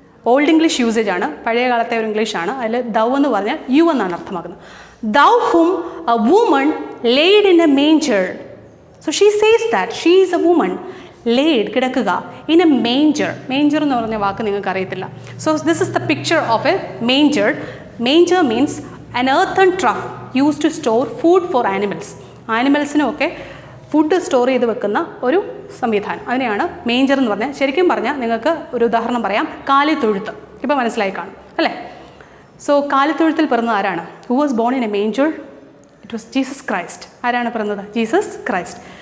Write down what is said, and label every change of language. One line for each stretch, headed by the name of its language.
English: old English usage
Malayalam: ആണ്, പഴയ കാലത്തെ ഒരു ഇംഗ്ലീഷാണ്. അതിൽ ദൗ എന്ന് പറഞ്ഞാൽ യു എന്നാണ് അർത്ഥമാക്കുന്നത്.
English: Thou whom a woman laid in a manger. So she says that she is a woman laid, കിടക്കുക, in a manger.
Malayalam: മേഞ്ചർ എന്ന് പറഞ്ഞ വാക്ക് നിങ്ങൾക്ക് അറിയത്തില്ല.
English: So this is the picture of a manger. Manger means an earthen trough used to store food for animals.
Malayalam: ആനിമൽസിനൊക്കെ food store ചെയ്ത് വെക്കുന്ന ഒരു സംവിധാനം, അതിനെയാണ് മേഞ്ചർ എന്ന് പറഞ്ഞാൽ. ശരിക്കും പറഞ്ഞാൽ നിങ്ങൾക്ക് ഒരു ഉദാഹരണം പറയാം, കാലിത്തൊഴുത്ത്. ഇപ്പോൾ മനസ്സിലായി കാണും അല്ലേ? സോ കാലിത്തൊഴുത്തിൽ പിറന്നത് ആരാണ്?
English: Who was born in a manger? It was Jesus Christ.
Malayalam: ആരാണ് പിറന്നത്?
English: Jesus Christ.